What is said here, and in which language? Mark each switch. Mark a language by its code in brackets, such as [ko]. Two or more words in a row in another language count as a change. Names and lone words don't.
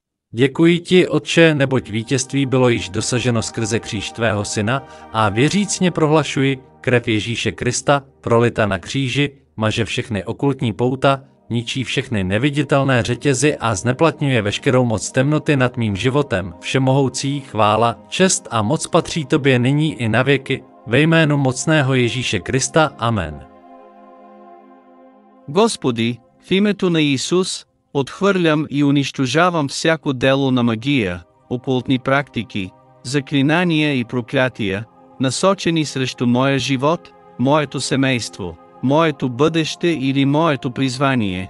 [cs] Děkuji ti, Otče, neboť vítězství bylo již dosaženo skrze kříž tvého syna a věřícně prohlašuji, krev Ježíše Krista, prolita na kříži, maže všechny okultní pouta, ničí všechny neviditelné řetězy a zneplatňuje veškerou moc temnoty nad mým životem. Všemohoucí, chvála, čest a moc patří tobě nyní i na věky, ve jménu mocného Ježíše Krista. Amen. [bg] Господи, в името на Исус, отхвърлям и унищожавам всяко дело на магия, окултни практики, заклинания и проклятия, насочени срещу моя живот, моето семейство, моето бъдеще или моето призвание.